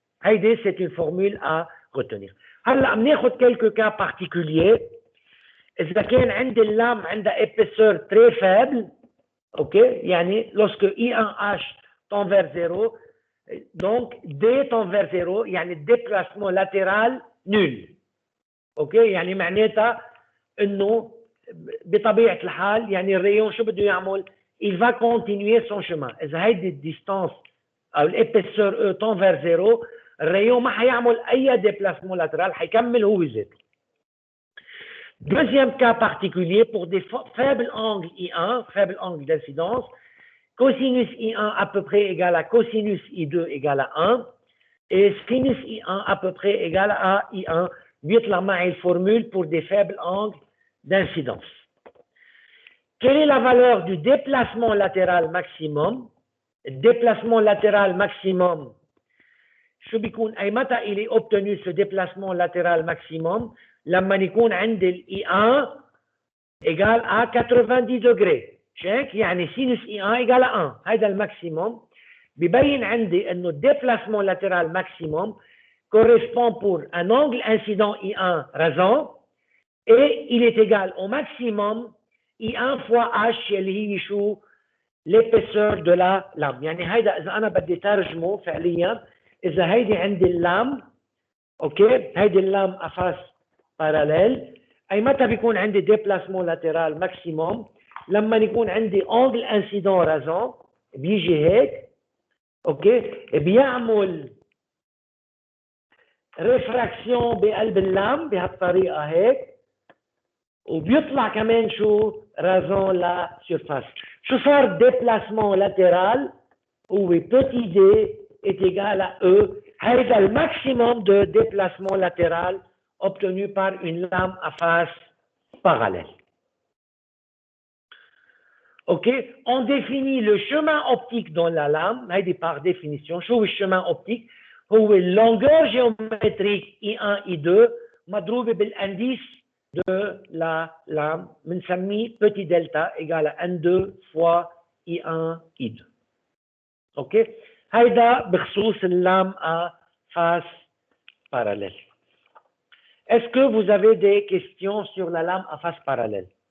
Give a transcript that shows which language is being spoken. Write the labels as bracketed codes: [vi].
[ar] هيدي [fr] c'est une formule à retenir. [ar] هلا بناخذ [fr] quelques cas particuliers. [ar] إذا كان عندي اللام عندها [fr] épaisseur très faible, ok, [ar] يعني [fr] lorsque I1H tend vers 0, donc D tend vers 0, يعني déplacement latéral nul. [ar] ok, يعني معناتها إنه بطبيعة الحال يعني الريون شو بده يعمل؟ [fr] il va continuer son chemin. [ar] إذا هيدي الديستانس أو [fr] l'épaisseur E tend vers 0 [ar] الريون ما حيعمل أي déplacement latéral حيكمل هو ذاته. [fr] Deuxième cas particulier pour des faibles angles I1, faible angle d'incidence, cosinus I1 à peu près égal à cosinus I2 égal à 1 et sinus I1 à peu près égal à I1. [ar] بيطلع معي الفورمule [fr] pour des faibles angles d'incidence. Quelle est la valeur du déplacement latéral maximum? Le déplacement latéral maximum, [ar] شو بيكون أي متى [fr] il est obtenu ce déplacement latéral maximum؟ [ar] لما يكون عندي ال [fr] I1 égale à 90 degrés. [ar] شايف؟ يعني [fr] sinus I1 égale à 1. [ar] هيدا الماكسيموم. ببين عندي انه [fr] déplacement latéral maximum correspond pour un angle incident I1 raison et il est égal au maximum I1 fois H [ar] اللي هي شو؟ [fr] l'épaisseur de la lame. [ar] يعني هيدا اذا انا بدي ترجمه فعليا، اذا هيدي عندي اللام، اوكي، هيدي اللام افاس باراليل، اي متى بيكون عندي déplacement latéral maximum؟ لما يكون عندي angle incident raison بيجي هيك، اوكي، بيعمل ريفراكسيون بقلب اللام بهالطريقه هيك، وبيطلع كمان شو؟ رازون لا سيرفاس. شو صار [fr] déplacement latéral؟ [ar] هو [fr] petit d est égal à E. [ar] هيدا الماكسيموم [fr] de déplacement latéral obtenu par une lame à face parallèle. Ok, on définit le chemin optique dans la lame. [ar] هيدي [fr] par définition. [ar] شو هو الchemin optique؟ هو [fr] longueur géométrique I1 I2 [ar] مضروبة بالانديس [fr] de la lame. [ar] بنسميه [fr] petit delta égale à N2 fois I1 I2. ok. [ar] هيدا بخصوص اللام à face parallèle. [fr] Est-ce que vous avez des questions sur la lame à face parallèle?